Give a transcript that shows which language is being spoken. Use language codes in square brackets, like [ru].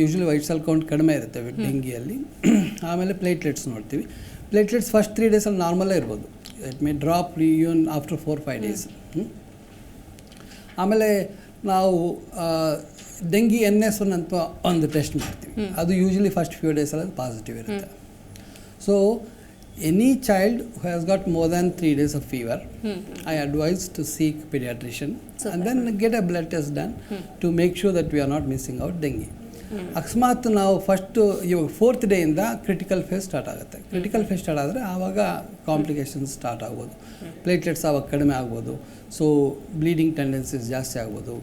[kn] Usually white cell count ಕಡಿಮೆ ಇರುತ್ತೆ ಡೆಂಗಿಯಲ್ಲಿ. ಆಮೇಲೆ ಪ್ಲೇಟ್ಲೆಟ್ಸ್ ನೋಡ್ತೀವಿ. ಪ್ಲೇಟ್ಲೆಟ್ಸ್ ಫಸ್ಟ್ 3 ಡೇಸಲ್ಲಿ ನಾರ್ಮಲ್ಲೇ ಇರ್ಬೋದು. [en] It may drop even after 4-5 days. [kn] ಆಮೇಲೆ ನಾವು ಡೆಂಗಿ NS1 ಅಂತ ಒಂದು ಟೆಸ್ಟ್ ಮಾಡ್ತೀವಿ. ಅದು ಯೂಶ್ವಲಿ ಫಸ್ಟ್ ಫ್ಯೂ ಡೇಸಲ್ಲಿ ಅದು ಪಾಸಿಟಿವ್ ಇರುತ್ತೆ. [en] So any child who has got more than 3 days of fever, I advise to seek pediatrician and then get a blood test done to make sure that we are not missing out dengue. [kn] ಅಕಸ್ಮಾತ್ ನಾವು first ಇವಾಗ 4th ಡೇಯಿಂದ critical face start ಆಗುತ್ತೆ. Critical face start ಆದರೆ ಆವಾಗ complications start ಆಗ್ಬೋದು. Platelets ಆವಾಗ ಕಡಿಮೆ ಆಗ್ಬೋದು. ಸೊ ಬ್ಲೀಡಿಂಗ್ ಟೆಂಡೆನ್ಸೀಸ್ ಜಾಸ್ತಿ ಆಗ್ಬೋದು.